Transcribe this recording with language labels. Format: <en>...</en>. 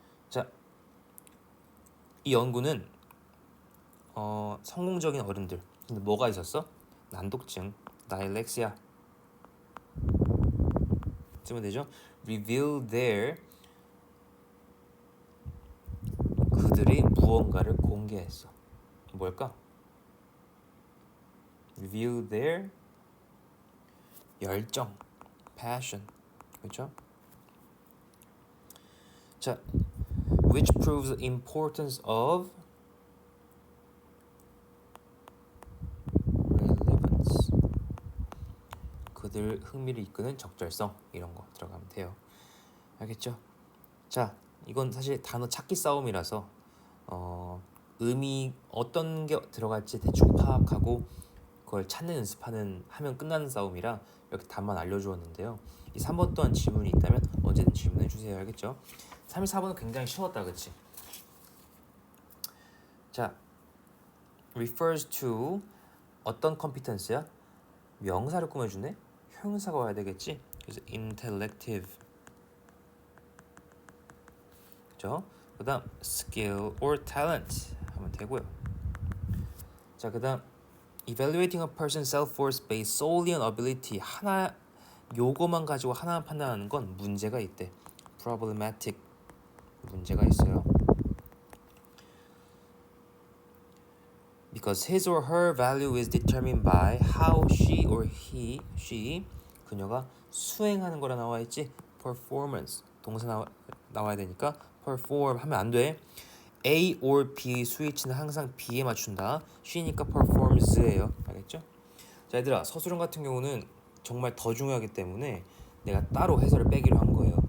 <ko>자, 이 연구는 성공적인 어른들. 근데 뭐가 있었어? 난독증, 다일렉시아 쓰면 되죠.</ko> <en>reveal their</en> <ko>그들이 무언가를 공개했어. 뭘까?</ko> <en>reveal their</en> <ko>열정, passion. 그렇죠?</ko> <en>자, which proves the importance of relevance.</en> <ko>그들 흥미를 이끄는 적절성 이런 거 들어가면 돼요. 알겠죠? 자, 이건 사실 단어 찾기 싸움이라서 의미 어떤 게 들어갈지 대충 파악하고 그걸 찾는 연습하는 하면 끝나는 싸움이라 이렇게 답만 알려주었는데요. 이 3번 또한 질문이 있다면 언제든 질문해 주세요. 알겠죠? 3, 4번은 굉장히 쉬웠다, 그치? 자,</ko> <en>refers to</en> <ko>어떤 competence야? 명사를 꾸며주네? 형용사가 와야 되겠지? 그래서 intellective, 그죠? 그 다음</ko> <en>skill or talent</en> <ko>하면 되고요. 자, 그 다음</ko> <en>evaluating a person's self-worth based solely on ability,</en> <ko>하나 요거만 가지고 하나만 판단하는 건 문제가 있대. problematic, 문제가 있어요.</ko> <en>Because his or her value is determined by how she or she</en> <ko>그녀가 수행하는 거라 나와 있지. performance 동사 나와야 되니까 perform 하면 안 돼.</ko> <en>A or B</en> <ko>스위치는 항상 B에 맞춘다. she니까 performs예요. 알겠죠? 자, 얘들아, 서술형 같은 경우는 정말 더 중요하기 때문에 내가 따로 해설을 빼기로 한 거예요.</ko>